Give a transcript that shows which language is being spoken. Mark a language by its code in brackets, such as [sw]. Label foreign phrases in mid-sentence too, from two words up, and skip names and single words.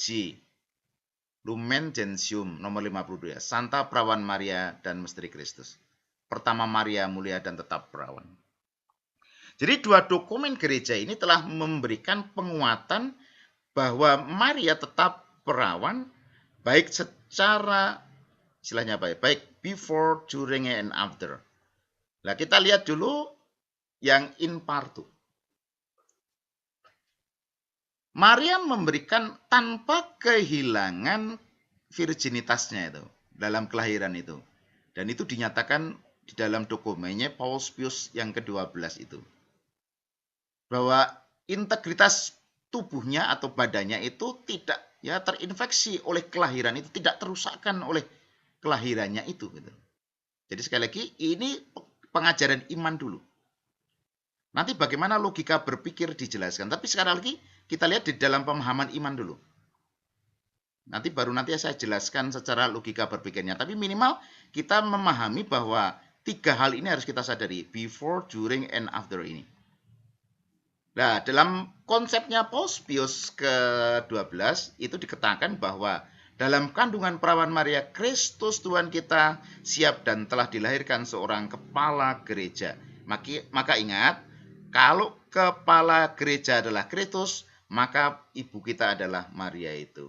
[id] Lumen Gentium nomor 52, Santa Perawan Maria dan Misteri Kristus. Pertama Maria mulia dan tetap perawan. Jadi dua dokumen gereja ini telah memberikan penguatan bahwa Maria tetap perawan, baik secara, istilahnya apa ya, baik [en] before, during, and after. [id] Nah kita lihat dulu yang [la] in partu. [id] Maria memberikan tanpa kehilangan virginitasnya itu dalam kelahiran itu. Dan itu dinyatakan di dalam dokumennya Paus Pius yang ke-12 itu. Bahwa integritas tubuhnya atau badannya itu tidak ya terinfeksi oleh kelahiran itu, tidak terusakkan oleh kelahirannya itu gitu. Jadi sekali lagi ini pengajaran iman dulu. Nanti bagaimana logika berpikir dijelaskan, tapi sekali lagi kita lihat di dalam pemahaman iman dulu. Nanti saya jelaskan secara logika berpikirnya, tapi minimal kita memahami bahwa tiga hal ini harus kita sadari, [en] before, during, and after ini. [id] Nah, dalam konsepnya Paus Pius ke-12 itu dikatakan bahwa dalam kandungan perawan Maria, Kristus Tuhan kita siap dan telah dilahirkan seorang kepala gereja. Maka ingat, kalau kepala gereja adalah Kristus, maka ibu kita adalah Maria itu.